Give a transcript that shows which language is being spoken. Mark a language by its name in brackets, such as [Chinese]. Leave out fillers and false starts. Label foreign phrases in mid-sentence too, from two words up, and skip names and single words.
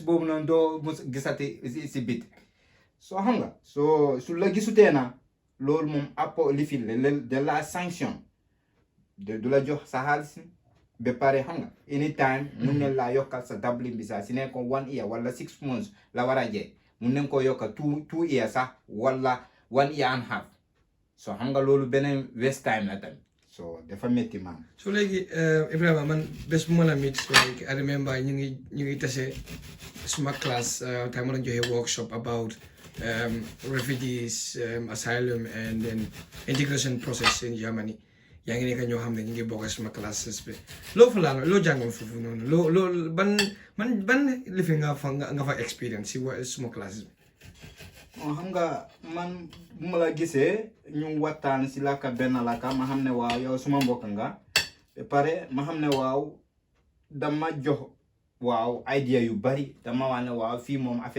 [Wolof] boobu noonu doo mus gisati si bit soo xam nga soo su la gisutee na loolu moom appo li fi de la sanction du la jox sa xaalis ba pare xam nga anytime mun ne laa yokkal sa Dublin bi sax si ne ko 1 year wala 6 months la war a jee mun nañ ko yokka 2 years sax wala [English] 1 year and half [Wolof] so xam nga loolu beneen [English] waste time [Wolof] la tamit so dafa métti man so léegi Ibrahima man bés bu ma la meet [English] like I remember [Wolof] ñu ngi tase suma [English] class time [Wolof] ma doon joxe [English] workshop about refugees asylum and then integration process in Germany [Wolof] yaa ngi nekk ñoo xam ne ñu ngi bokk suma classes bi loo fa laal loo jàngoon foofu noonu loo ban lifi nga fa experience si suma classes bi xam nga man bu ma la gisee ñu waxtaan si laka benn laka ma xam ne waaw yow suma mbokk nga ba pare ma xam ne waaw dama jox waaw idea yu bari dama wax ne waaw fii moom affaire